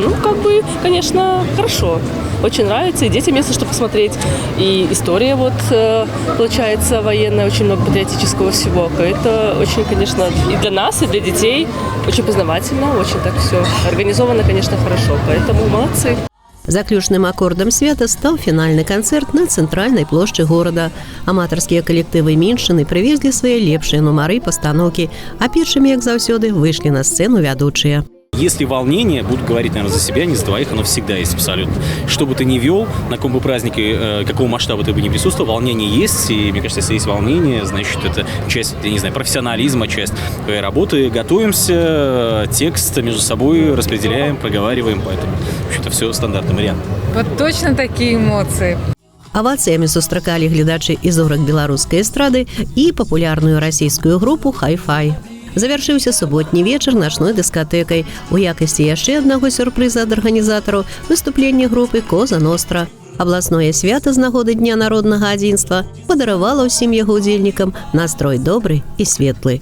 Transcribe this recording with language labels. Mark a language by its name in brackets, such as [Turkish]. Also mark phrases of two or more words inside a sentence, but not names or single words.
[Russian] Ну, как бы, конечно, хорошо. Очень нравится, и детям есть что посмотреть. И история вот получается военная, очень много патриотического всего. Это очень, конечно, и для нас, и для детей очень познавательно, очень так все организовано, конечно, хорошо. Поэтому молодцы. [Belarusian] Заключным акордам свята стаў фінальны канцэрт на цэнтральнай плошчы горада. Аматарскія калектывы меншыны прывезлі свае лепшыя нумары пастаноўкі, а першымі, як заўсёды, выйшлі на сцэну вядучыя. [Russian] Если волнение, буду говорить, наверное, за себя, не за двоих, оно всегда есть абсолютно. Что бы ты ни вел, на каком бы празднике, какого масштаба ты бы не присутствовал, волнение есть. И мне кажется, если есть волнение, значит, это часть, я не знаю, профессионализма, часть твоей работы. Готовимся, текст между собой распределяем, проговариваем, поэтому, в общем-то, все стандартный вариант. Вот точно такие эмоции. [Belarusian] Авацыямі сустракалі гледачы і зорак беларускай эстрады і папулярную расійскую групу «Хай-фай». Завяршыўся суботні вечар начной дыскатэкай. У якасці яшчэ аднаго сюрпрыза ад арганізатараў выступленне групы «Коза Ностра». Абласное свята з нагоды Дня народнага адзінства падаравала ўсім яго удзельнікам настрой добры і светлы.